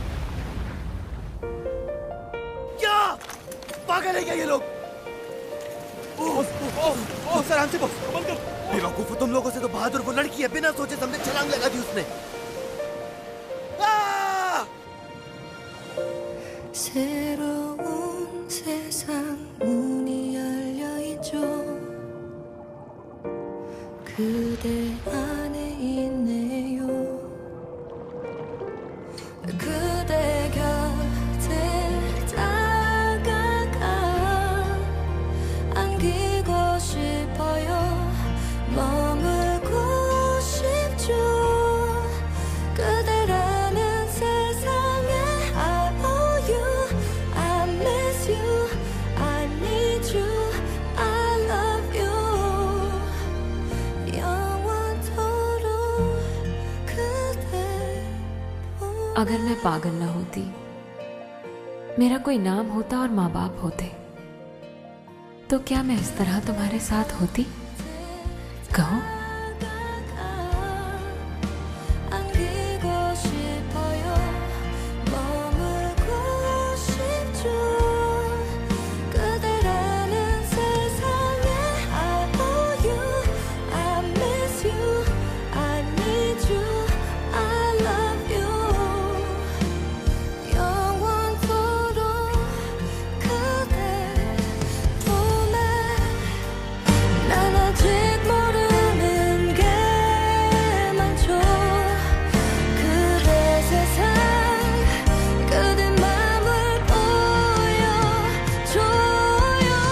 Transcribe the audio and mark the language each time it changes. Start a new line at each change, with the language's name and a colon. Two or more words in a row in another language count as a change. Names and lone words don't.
Hindi: क्या पागल है क्या ये लोग? बॉस आराम से बॉस। बेवकूफ, तुम लोगों से तो बहादुर वो लड़की है, बिना सोचे समझे छलांग लगा दी उसने।
Korean: 새로운 세상 문이 열려 있죠. 그대 안에 있네요. 그대 곁에 다가가 안기고 싶어요. 머물고 싶죠. 그대라는 세상에
English: I owe you, I miss you, I need you, I love you.
Korean: 영원토록 그대.
Hindi: अगर मैं पागल ना होती, मेरा कोई नाम होता और माँ बाप होते, तो क्या मैं इस तरह तुम्हारे साथ होती? कहो।
Korean: 안기고 싶어요. 머물고 싶죠. 그대라는 세상에
English: I owe you, I miss you, I need you, I love you.
Korean: 영원토록 그대 품에. 난 아직 모르는 게 많죠. 그대 세상 그대 맘을 보여줘요.